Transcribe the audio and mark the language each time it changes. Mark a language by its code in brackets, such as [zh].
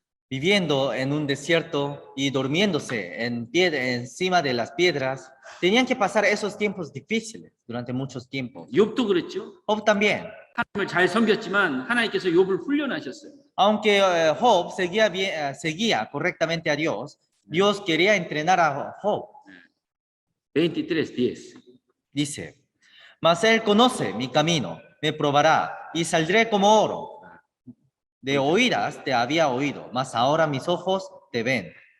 [es] Viviendo en un desierto y durmiéndose encima de las piedras, tenían que pasar esos tiempos difíciles durante muchos tiempos. [ko] 욥도 그랬죠. [es] Job también. [ko] 하나님을 잘 섬겼지만 하나님께서 욥을 훈련하셨어요. [es] Aunque Job seguía correctamente a Dios, Dios quería entrenar a Job. 23:10. Dice, mas él conoce mi camino, me probará y saldré como oro. De oídas te había oído, mas ahora mis ojos te ven.